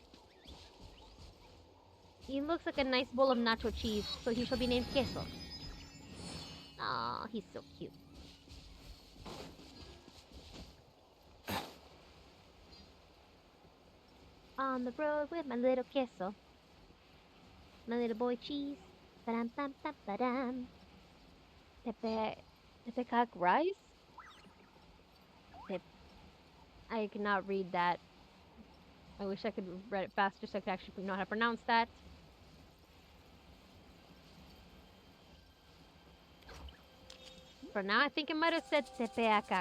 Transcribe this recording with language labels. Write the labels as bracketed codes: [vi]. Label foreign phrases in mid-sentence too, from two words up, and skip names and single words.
[en] He looks like a nice bowl of nacho cheese, so he shall be named Queso. Aw, he's so cute. On the road with my little Queso. My little boy cheese. Ba-dam, bam, bam, ba-dam. Tepecac rice? I cannot read that. I wish I could read it faster so I could actually know how to pronounce that. For now, I think it might have said Tepeacac.